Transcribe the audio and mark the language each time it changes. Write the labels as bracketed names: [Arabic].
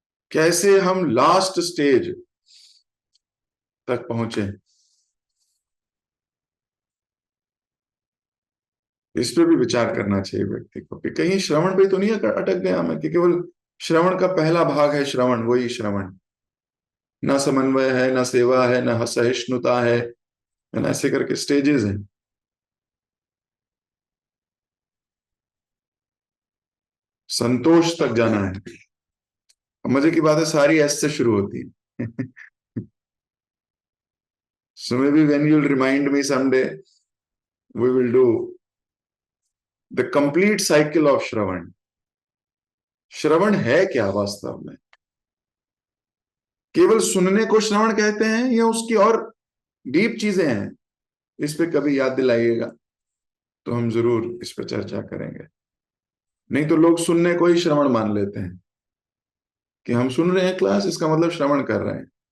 [Hindi] कैसे हम last stage तक पहुंचे, इस पे भी विचार करना चाहिए व्यक्ति को कि कहीं श्रवण पे तो नहीं अटक गया मैं, कि केवल श्रवण का पहला भाग है श्रवण, वही श्रवण, ना समन्वय है, ना सेवा है, ना सहिष्णुता है, ना ऐसे करके स्टेजेस हैं। संतोष तक जाना है। मजे की बात है, सारी एस से शुरू होती है। [English] So maybe when you'll remind me someday, we will do the complete cycle of shravan. [Hindi] श्रवण है क्या वास्तव में? केवल सुनने को श्रवण कहते हैं या उसकी और डीप चीजें हैं? इस पे कभी याद दिलाइएगा, तो हम जरूर इस पे चर्चा करेंगे। नहीं तो लोग सुनने को ही श्रवण मान लेते हैं कि हम सुन रहे हैं क्लास, इसका मतलब श्रवण कर रहे हैं।